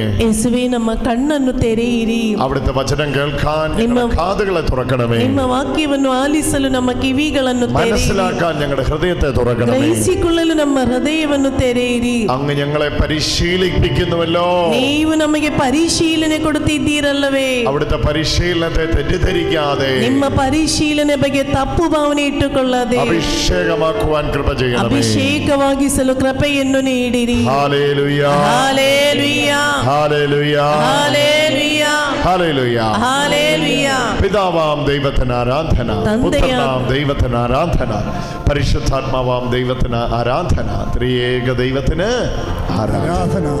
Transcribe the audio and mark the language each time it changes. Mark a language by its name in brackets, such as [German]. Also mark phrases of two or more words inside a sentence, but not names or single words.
[Malayalam] യേശുവേ, [Kannada] ನಮ್ಮ ಕಣ್ಣನ್ನು ತೆರೆಯಿರಿ. [Malayalam] അവിടുത്തെ വചനം കേൾക്കാൻ ഞങ്ങളുടെ കാതുകളെ തുറക്കണമേ. [Kannada] ನಿಮ್ಮ ವಾಕ್ಯವನ್ನು ಆಲಿಸಲು ನಮ್ಮ ಕಿವಿಗಳನ್ನು ತೆರೆಯಿರಿ. [Malayalam] മനസ്സിലാക്കാൻ ഞങ്ങളുടെ ഹൃദയത്തെ തുറക്കണമേ. [Kannada] ಗ್ರಹಿಸಿಕೊಳ್ಳಲು ನಮ್ಮ ಹೃದಯವನ್ನು ತೆರೆಯಿರಿ. [Malayalam] അങ്ങ് ഞങ്ങളെ പരിശീലിപ്പിക്കുന്നുവല്ലോ. [Kannada] ನೀವು ನಮಗೆ ಪರಿಶೀಲನೆ ಕೊಡುತ್ತಿದ್ದೀರಲ್ಲವೇ. [Malayalam] അവിടുത്തെ പരിശീലനത്തെ തെറ്റിദ്ധരിക്കാതെ, [Kannada] ನಿಮ್ಮ ಪರಿಶೀಲನೆ ಬಗ್ಗೆ ತಪ್ಪು ಭಾವನೆ ಇಟ್ಟುಕೊಳ್ಳದೆ [Malayalam] അഭിഷേകമാക്കുവാൻ കൃപ ചെയ്യണമേ. [Kannada] ಅಭಿಷೇಕವಾಗಿಸಲು ಕೃಪೆಯನ್ನು ನೀಡಿರಿ. [Malayalam] ഹല്ലേലൂയ, ഹല്ലേലൂയ, ഹല്ലേലൂയ, ഹല്ലേലൂയ, ഹല്ലേലൂയ, ഹല്ലേലൂയ. പിതാവാം ദൈവത്തിന് ആരാധന, പുത്രനാം ദൈവത്തിന് ആരാധന, പരിശുദ്ധാത്മാവാം ദൈവത്തിന് ആരാധന, ത്രിയേക ദൈവത്തിന് ആരാധന.